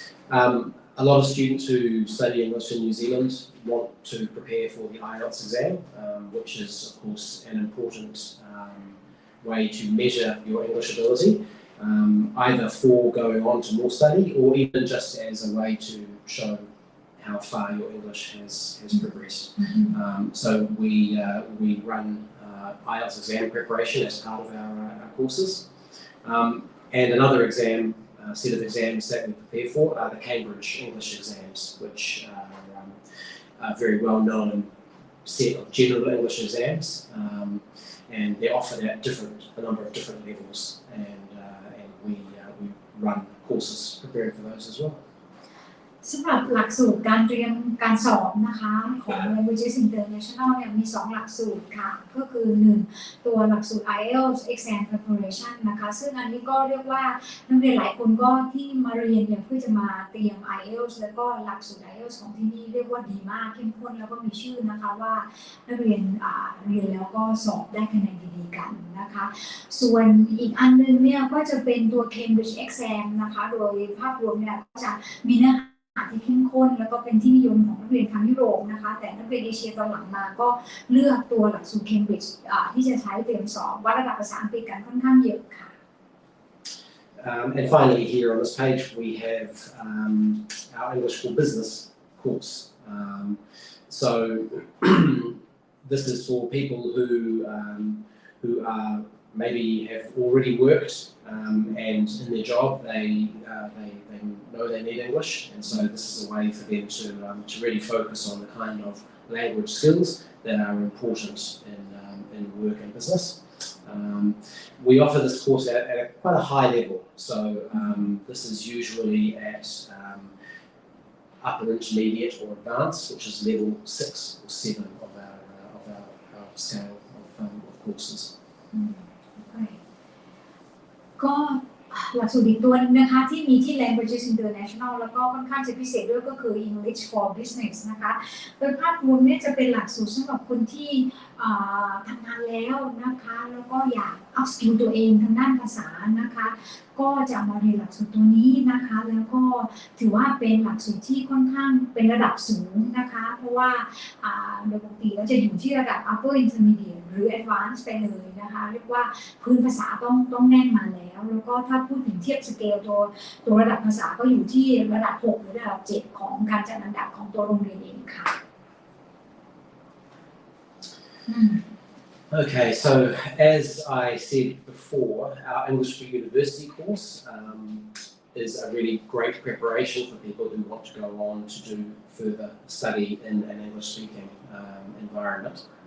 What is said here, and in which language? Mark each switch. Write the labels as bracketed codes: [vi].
[en] A lot of students who study English in New Zealand want to prepare for the IELTS exam, which is of course an important way to measure your English ability, either for going on to more study or even just as a way to show how far your English has progressed. So we run IELTS exam preparation as part of our courses. And another set of exams that we prepare for are the Cambridge English exams, which are a very well-known set of general English exams, and they're offered at a number of different levels, and we run courses preparing for those as well. [th] สำหรับหลักสูตรการเตรียมการสอบนะคะของ Languages International เนี่ยมี2หลักสูตรค่ะก็คือ1ตัวหลักสูตร IELTS Exam Preparation นะคะซึ่งอันนี้ก็เรียกว่านักเรียนหลายคนก็ที่มาเรียนเนี่ยเพื่อจะมาเตรียม IELTS แล้วก็หลักสูตร IELTS ของที่นี่เรียกว่าดีมากเข้มข้นแล้วก็มีชื่อนะคะว่านักเรียน เรียนแล้วก็สอบได้คะแนนดีๆกันนะคะส่วนอีกอันนึงเนี่ยก็จะเป็นตัว Cambridge Exam นะคะโดยภาพรวมเนี่ยก็จะมีเนื้อที่เข้มข้นแล้วก็เป็นที่นิยมของนักเรียนทางยุโรปนะคะแต่นักเรียนเอเชียตอนหลังมาก็เลือกตัวหลักสูตร Cambridge ที่จะใช้เตรียมสอบวัดระดับภาษาอังกฤษกันค่อนข้างเยอะค่ะ [en] And finally here on this page we have our English for Business course. So this is for people who are maybe have already worked and in their job they know they need English, and so this is a way for them to really focus on the kind of language skills that are important in work and business. We offer this course at quite a high level, so this is usually at upper intermediate or advanced, which is level 6 or 7 of our scale of courses. [th] ก็หลักสูตรอีกตัวนึงนะคะที่มีที่ Languages International แล้วก็ค่อนข้างจะพิเศษด้วยก็คือ English for Business นะคะโดยภาพรวมเนี่ยจะเป็นหลักสูตรสำหรับคนที่ ทำงานแล้วนะคะแล้วก็อยาก up skill ตัวเองทางด้านภาษานะคะก็จะมาเรียนหลักสูตรตัวนี้นะคะแล้วก็ถือว่าเป็นหลักสูตรที่ค่อนข้างเป็นระดับสูงนะคะเพราะว่าโดยปกติแล้วจะอยู่ที่ระดับ upper intermediate หรือ advanced ไปเลยนะคะเรียกว่าพื้นภาษาต้องแน่นมาแล้วก็ถ้าพูดถึงเทียบสเกลตัวระดับภาษาก็อยู่ที่ระดับ6หรือระดับ7ของการจัดอันดับของตัวโรงเรียนเองค่ะ [en] Okay, so as I said before, our English for University course is a really great preparation for people who want to go on to do further study in an English-speaking environment.